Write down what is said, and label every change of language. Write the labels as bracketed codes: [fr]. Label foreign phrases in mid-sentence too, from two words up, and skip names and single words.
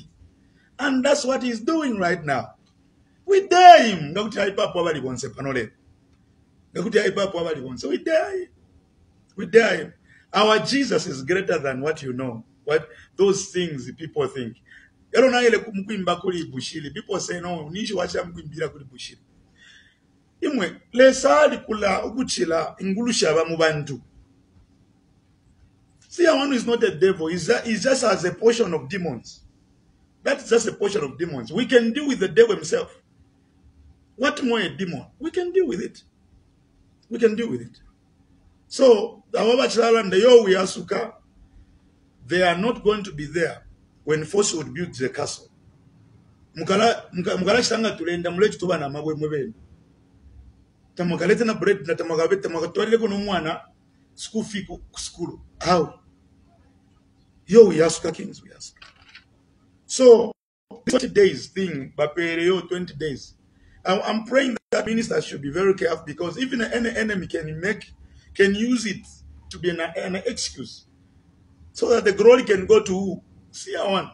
[en] And that's what he's doing right now. We dare him. We dare him. We dare him. Our Jesus is greater than what you know. What those things people think. People say, [bem] no, imwe lesali kula ukuchila ingulusha ba mubantu. [en] See, one is not a devil. He's just as a portion of demons. That's just a portion of demons. We can deal with the devil himself. What more a demon? We can deal with it. We can deal with it. So, the Awabachilala and the Yowi Asuka, they are not going to be there when force would build the castle. [bem] Mukala chitanga tulenda mulechi tuba na mabwe mwebeni. Tamagalete na bread na tamagabete tamakatwalile kuno mwana [en] school fee school. How? Yo, we ask kings, we ask. So, 20 days thing, Bapereo 20 days. I'm praying that ministers should be very careful, because even any enemy can use it to be an excuse, so that the glory can go to CR1.